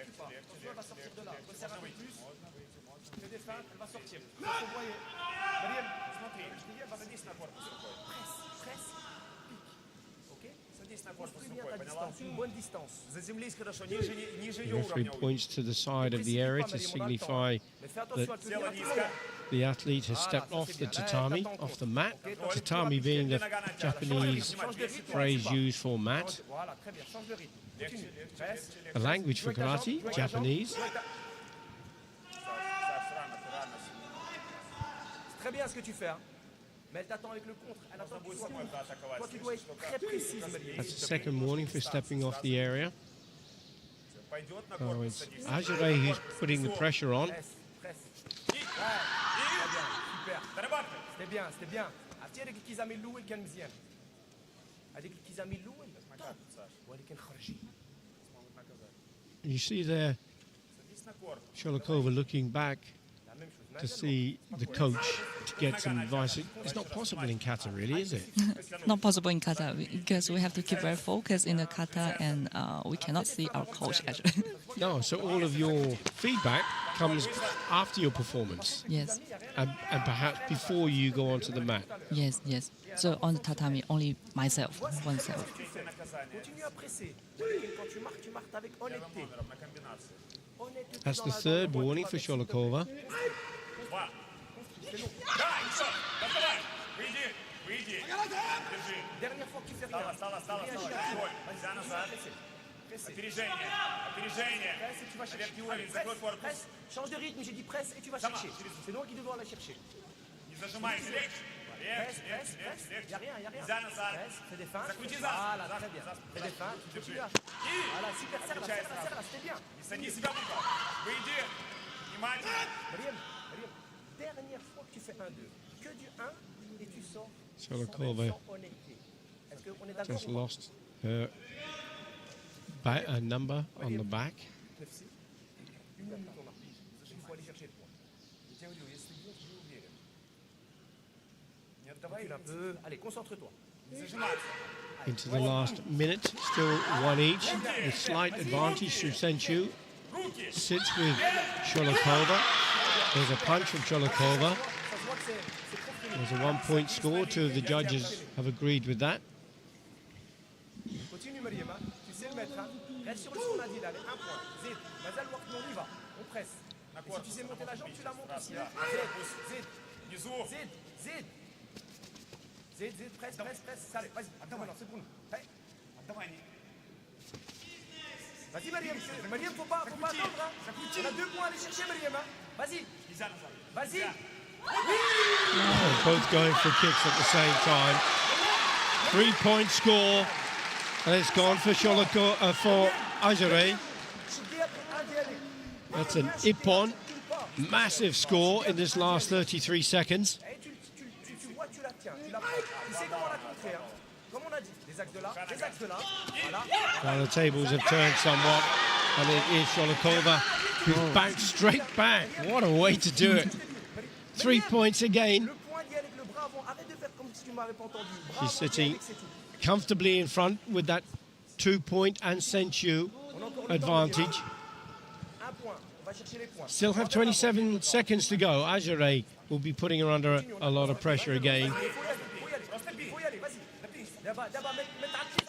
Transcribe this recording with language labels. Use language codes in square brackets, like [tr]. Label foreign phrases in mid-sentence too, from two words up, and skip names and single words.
[en] The referee points to the side of the area to signify that the athlete has stepped off the tatami, off the mat. Tatami being the Japanese phrase used for mat. A language for karate, Japanese. [fr] Très bien ce que tu fais, mais elle t'attend avec le contre. Elle attend que tu sois contre. Toi, tu dois être très précise, Marie. [en] That's the second warning for stepping off the area. So it's Ajare who's putting the pressure on. [fr] C'était bien, c'était bien. [ar] أعطيه هذيك الكيزامي الأول كان مزيان. هذيك الكيزامي الأول طاب ولكن خرجي. [en] You see there Sholokova looking back to see the coach to get some advice. It's not possible in kata, really, is it? Not possible in kata because we have to keep very focused in the kata, and we cannot see our coach actually. No, so all of your feedback comes after your performance. Yes, And perhaps before you go onto the mat. yes, yes. So on the tatami, only myself, oneself. [fr] Continue à presser. Quand tu marques avec honnêteté. [en] That's the third warning for Sholokova. [fr] Dernière fois que tu fais rien. presser. [ru] Опережение. Опережение. [fr] Presse et tu vas chercher. [ru] Верхний [fr] Allez, [ru] уровень, закрой [fr] presse, [ru] корпус. [fr] presse. Change de rythme, j'ai dit presse et tu vas [ru] Сама, [fr] chercher. [ru] через- [fr] C'est nous qui devons aller chercher. [ru] Не зажимай. Легче. [fr] Presse, [ru] Легче, [fr] presse, [ru] легче, [fr] presse. [ru] легче, легче. [fr] Y'a rien, y'a rien. [ru] Нельзя назад. [fr] Presse, fais des feintes. [ru] Закрути за [fr] Voilà, [ru] спину, [fr] très bien. [ru] за спину. [fr] Fais des feintes, tu [ru] Держи. [fr] continues. [ru] И [fr] Voilà, super, serre là, [ru] Включай [fr] serre là, [ru] сразу. [fr] serre là, c'était bien. [ru] Не сади себя в угол. Выйди. Внимательно. [fr] Mariam, dernière fois que tu fais 1-2, que du 1 et tu sors [en] Sholokova [fr] sans honnêteté. Est-ce qu'on est d'accord [en] just [fr] ou pas? [en] lost her a number on the back. [fr] Merci. Une minute on a. Il faut aller chercher le point. [ru] Я тебе говорю, если бьешь, не уверен. Не отдавай. [fr] Recule un peu. Allez, concentre-toi. [ru] Не зажимайся. [en] Into the last minute, still one each. With slight advantage through Senchu. [ru] Руки. [en] Sits with Sholokova. There's a punch from Sholokova. [fr] Ça se voit que c'est trop fini. [en] There's a 1-point score. Two of the judges have agreed with that. [fr] Continue, Mariam. Hein. Tu sais le mettre. Hein. Reste sur le qu'on a dit là. Allez, un point. [ar] زيد. مازال وقت, [fr] on y va. On presse. Et si tu sais monter la jambe, tu la montes aussi. Hein. Zid. [ru] Внизу. [ar] زيد. زيد. زيد. زيد. [fr] Presse, presse, presse. Allez, vas-y. Attends, maintenant, c'est pour nous. Hey. [ru] Отдавай. [fr] Vas-y, Mariam. Mariam, faut pas attendre. Hein. On a 2 points à aller chercher, Mariam. Hein. Vas-y. [ru] Нельзя назад. [fr] Vas-y. [en] They're both going for kicks at the same time. 3-point score. And it's gone for for Ajare. That's an Ippon. Massive score in this last 33 seconds. [fr] Et tu vois, tu la tiens. Tu la prends. Tu sais comment la contrer. Hein. Comme on a dit. Des axes de là. Des axes de là. Voilà. [en] Well, the tables have turned somewhat. And it is Sholokova who's bounced straight back. What a way to do it. 3 points again. [fr] Le point d'y aller avec le bras avant. Arrête de faire comme si tu m'avais pas entendu. Bras [en] She's [fr] avant, d'y aller, [en] sitting [fr] c'est tout. [en] comfortably in front with that 2-point and Senchu [fr] On a encore le temps, [en] advantage. [fr] Un point. On va chercher les points. [en] Still have 27 seconds to go. Ajare will be putting her under a lot of pressure again. [fr] Il faut y aller. Faut y aller. Vas-y. D'abord, mets ta pied.